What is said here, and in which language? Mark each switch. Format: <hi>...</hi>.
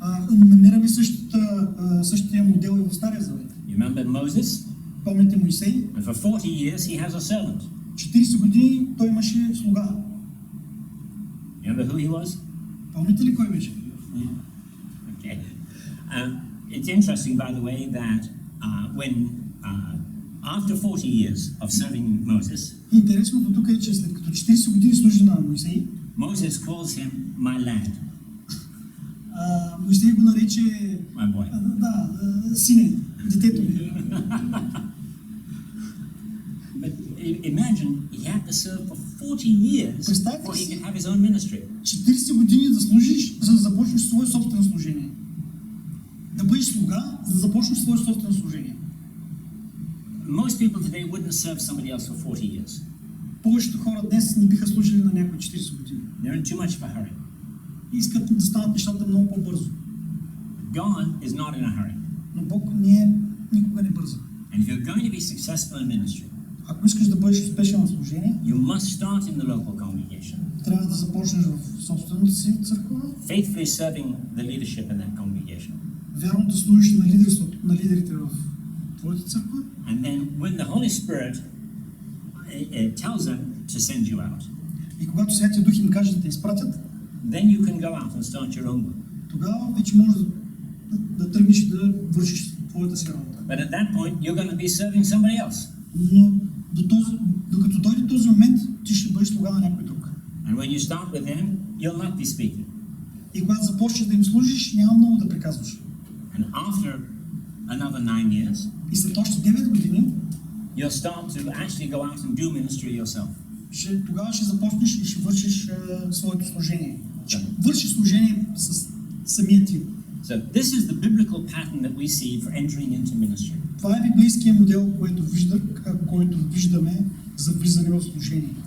<bg>Намираме същия модел и в Стария Завет.</bg> <en>You remember Moses?</en> <bg>Помните Моисей?</bg> <en>And for 40 years he has a servant.</en> <bg>40 години той имаше слуга.</bg> <en>You remember who he was?</en> <bg>Помните ли кой беше?</bg> <en>Okay. It's interesting, by the way, that when after 40 years of serving Moses,</en> <bg>Интересното тук е, че след като 40 години служи на Моисей,</bg> <en>Moses calls him my lad.</en> <bg>Моисей го нарече</bg> <en>My boy.</en> <bg>сине, детето ми.</bg> <en>But imagine he had to serve for 40 years before he could have his own ministry.</en> <bg>40 години да служиш, за да започнеш свое собствено служение. Да бъдеш слуга, за да започнеш свое собствено служение.</bg> <en>Most people today wouldn't serve somebody else for 40 years.</en> <bg>Повечето хора днес не биха служили на някой 40 години.</bg> <en>They're in too much of a hurry.</en> <bg>Искат да станат нещата много по-бързо.</bg> <en>God is not in a hurry.</en> <bg>Но Бог никога не бърза.</bg> <en>And if you're going to be successful in ministry,</en> <bg>Ако искаш да бъдеш успешен в служение,</bg> <en>you must start in the local congregation.</en> <bg>Трябва да започнеш в собствената си църква.</bg> <en>Faithfully serving the leadership in that congregation.</en> <bg>Вярно да служиш на лидерството, на лидерите в твоята църква.</bg> <en>And then when the Holy Spirit tells them to send you out,</en> <bg>И когато Святия Дух им каже да те изпратят,</bg> <en>then you can go out and start your own work.</en> <bg>Тогава вече можеш да тръгнеш и да вършиш твоята си работа.</bg> <en>But at that point, you're going to be serving somebody else.</en> <bg>Но докато дойде този момент, ти ще бъдеш слуга на някой друг.</bg> <en>And when you start with them, you'll not be speaking.</en> <bg>И когато започнеш да им служиш, няма много да приказваш.</bg> <en>And after another 9 years,</en> <bg>И след още 9 години,</bg> <en>you'll start to actually go out and do ministry yourself.</en> <bg>Тогава ще започнеш и ще вършиш своето служение. Вършиш служение с самия ти.</bg> <en>So this is the biblical pattern that we see for entering into ministry.</en> <bg>Това е библейският модел, който виждаме за влизане в служение.</bg>